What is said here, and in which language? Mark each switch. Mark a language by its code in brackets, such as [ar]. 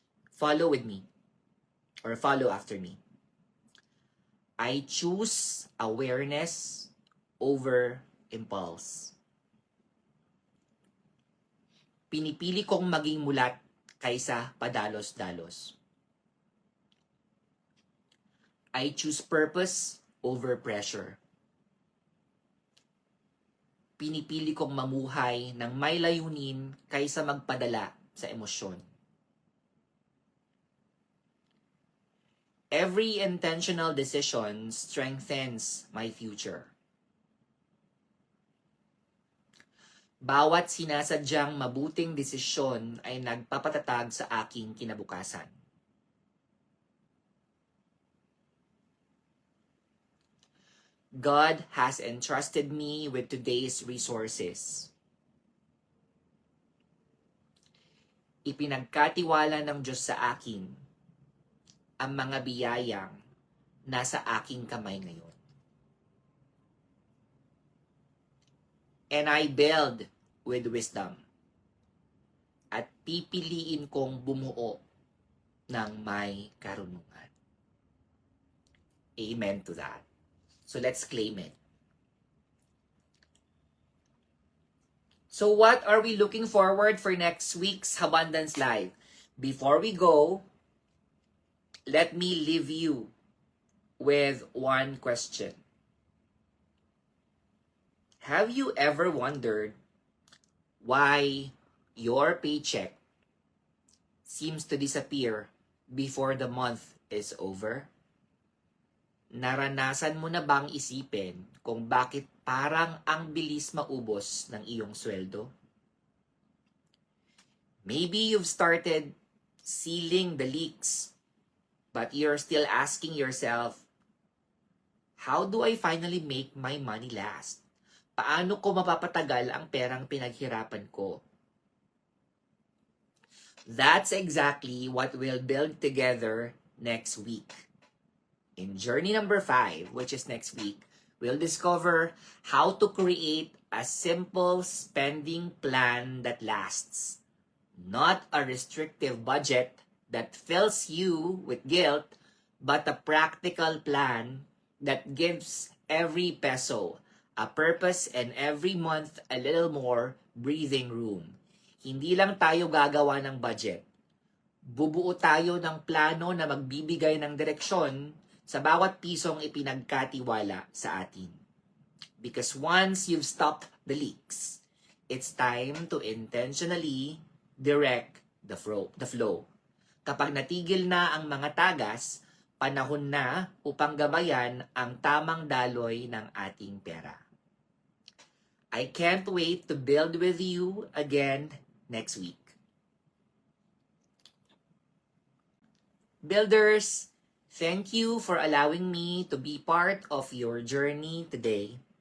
[en] Follow with me, or follow after me. I choose awareness over impulse. [tl] Pinipili kong maging mulat kaysa padalos-dalos. [en] I choose purpose over pressure. [tl] Pinipili kong mamuhay ng may layunin kaysa magpadala sa emosyon. [en] Every intentional decision strengthens my future. [tl] Bawat sinasadyang mabuting desisyon ay nagpapatatag sa aking kinabukasan. [en] God has entrusted me with today's resources. [tl] Ipinagkatiwala ng Diyos sa akin ang mga biyayang nasa aking kamay ngayon. [en] And I build with wisdom. [tl] At pipiliin kong bumuo ng may karunungan. [en] Amen to that. So let's claim it. So what are we looking forward for next week's Abundance Live? Before we go, let me leave you with one question. Have you ever wondered why your paycheck seems to disappear before the month is over? [tl] Naranasan mo na bang isipin kung bakit parang ang bilis maubos ng iyong sweldo? [en] Maybe you've started sealing the leaks, but you're still asking yourself, how do I finally make my money last? [tl] Paano ko mapapatagal ang perang pinaghirapan ko? [en] That's exactly what we'll build together next week. In journey number 5, which is next week, we'll discover how to create a simple spending plan that lasts. Not a restrictive budget that fills you with guilt, but a practical plan that gives every peso a purpose and every month a little more breathing room. [tl] Hindi lang tayo gagawa ng budget. Bubuo tayo ng plano na magbibigay ng direksyon sa bawat pisong ipinagkatiwala sa atin. [en] Because once you've stopped the leaks, it's time to intentionally direct the flow. [tl] Kapag natigil na ang mga tagas, panahon na upang gabayan ang tamang daloy ng ating pera. [en] I can't wait to build with you again next week. Builders, thank you for allowing me to be part of your journey today.